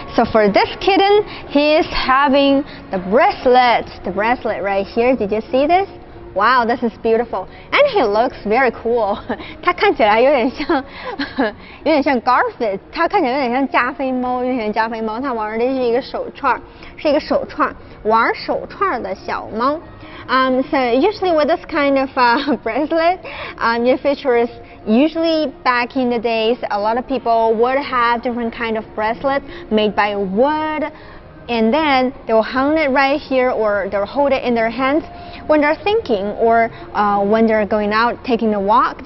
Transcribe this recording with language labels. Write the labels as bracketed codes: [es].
[en] So for this kitten, he is having the bracelet right here. Did you see this? Wow, this is beautiful. And he looks very cool. [zh] 他看起来有点像 Garfield， 他看起来有点像加菲猫，他玩的是一个手串，玩手串的小猫。 [en] So usually with this kind of bracelet, it features usually back in the days, a lot of people would have different kind of bracelets made by wood, and then they will hang it right here, or they'll hold it in their hands when they're thinking, or when they're going out taking a walk.